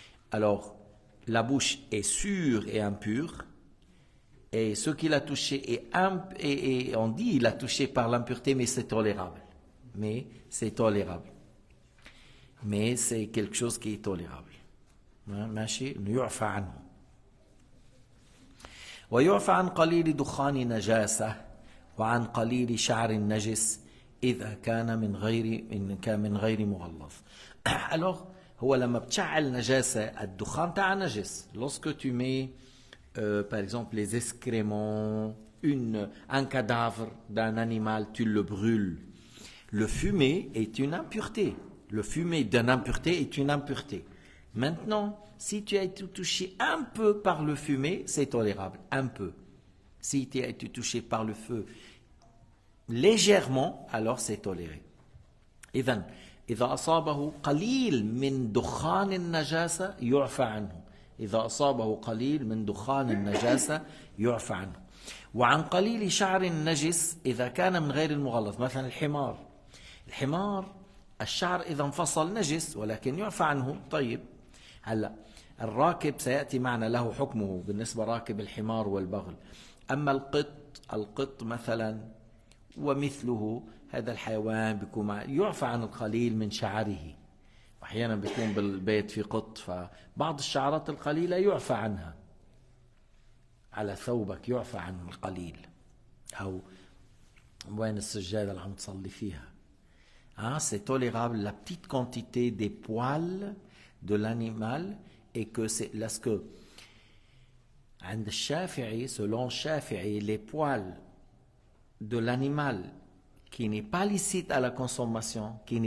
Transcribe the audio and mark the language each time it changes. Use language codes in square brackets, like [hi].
[fr] Alors, la bouche est sûre et impure, et ce qu'il a touché et on dit il a touché par l'impureté, mais c'est tolérable. Mais c'est tolérable. Mais c'est quelque chose qui est tolérable. [ar] ماشي يعفى عنه. ويعفى عن قليل دخان نجاسة وعن قليل شعر نجس إذا كان من غير مغلظ. [fr] Alors, [ar] هو لما بتشعل نجاسة الدخان تاع نجس. [fr] Lorsque tu mets par exemple les excréments, un cadavre d'un animal, tu le brûles. Le fumet est une impureté. Le fumet d'une impureté est une impureté. Maintenant, si tu as été touché un peu par le fumet, c'est tolérable, un peu. Si tu as été touché par le feu légèrement, alors c'est toléré. [ar] إذن إذا أصابه قليل من دخان النجاسة يعفى عنه. إذا أصابه قليل من دخان النجاسة يعفى عنه. وعن قليل شعر النجس إذا كان من غير المغلظ. مثلا الحمار الشعر إذا انفصل نجس ولكن يعفى عنه. طيب هلا الراكب سيأتي معنا له حكمه بالنسبة راكب الحمار والبغل. أما القط مثلا ومثله هذا الحيوان بيكون يعفى عن القليل من شعره. أحيانا بيكون بالبيت في قط فبعض الشعرات القليلة يعفى عنها. على ثوبك يعفى عنه القليل. أو وين السجادة اللي عم تصلي فيها. [fr] C'est tolérable la petite quantité des poils de l'animal et que c'est lorsque [ar] عند الشافعي, [fr] selon Shafi'i, les poils de l'animal qui n'est pas licite à la consommation,